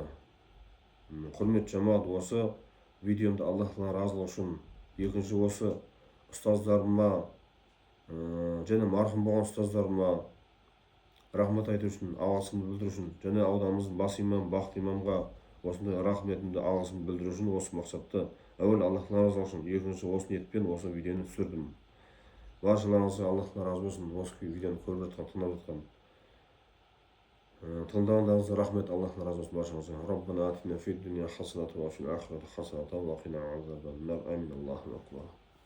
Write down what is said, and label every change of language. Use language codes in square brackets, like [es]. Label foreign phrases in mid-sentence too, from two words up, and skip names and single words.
[kk] Құрметті жамағат, осы видеомды Аллах Таала разылығы үшін, екінші осы ұстаздарыма және марқұм болған ұстаздарыма рахмет айту үшін, алғысымды білдіру үшін, және ауданымыздың бас имамы Бақт имамға осындай рахметімді, алғысымды білдіру үшін осы мақсатты әуел Аллах Таала разылығы үшін, екінші осы ниетпен осы видеоны түсірдім. Баршаларыңызға Аллах Таала разы болсын, осы видеоны көріп жатқан, тыңдап жатқан. Тыңдағандарыңызға рахмет. Аллахтан разы болсын баршаңызға. [ar] ربنا آتنا في الدنيا حسنة وفي الآخرة حسنة وقنا عذاب النار. آمين. الله أكبر.